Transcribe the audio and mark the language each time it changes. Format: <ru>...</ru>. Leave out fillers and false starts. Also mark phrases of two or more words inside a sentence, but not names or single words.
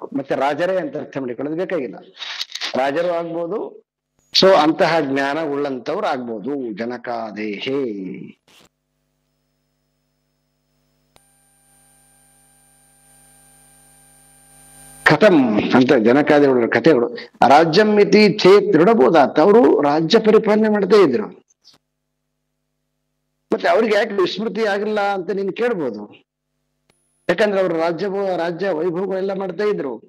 <kn>ಮತ್ತೆ ರಾಜರೇ ಅಂತ ಅರ್ಥ ಮಾಡಿಕೊಳ್ಳೋದು ಬೇಕಾಗಿಲ್ಲ, ರಾಜರು ಆಗ್ಬೋದು. ಸೊ ಅಂತಹ ಜ್ಞಾನ ಉಳ್ಳಂತವ್ರು ಆಗ್ಬೋದು ಜನಕಾದೇಹಿ. ಕಥಂ ಅಂತ ಜನಕಾದಿಗಳ ಕಥೆಗಳು.</kn> <sa>ರಾಜ್ಯಂ ಮಿತಿ ಚೇತ್ ದೃಢಬೋಧಾತ್,</sa> <kn>ಅವರು ರಾಜ್ಯ ಪರಿಪಾಲನೆ ಮಾಡ್ತಾ ಇದ್ರು. ಮತ್ತೆ ಅವ್ರಿಗೆ ಯಾಕೆ ವಿಸ್ಮೃತಿ ಆಗಿಲ್ಲ ಅಂತ ನೀನು ಕೇಳ್ಬೋದು. ಯಾಕಂದ್ರೆ ಅವರು ರಾಜ್ಯ ವೈಭವ ಎಲ್ಲ ಮಾಡ್ತಾ ಇದ್ರು.</kn>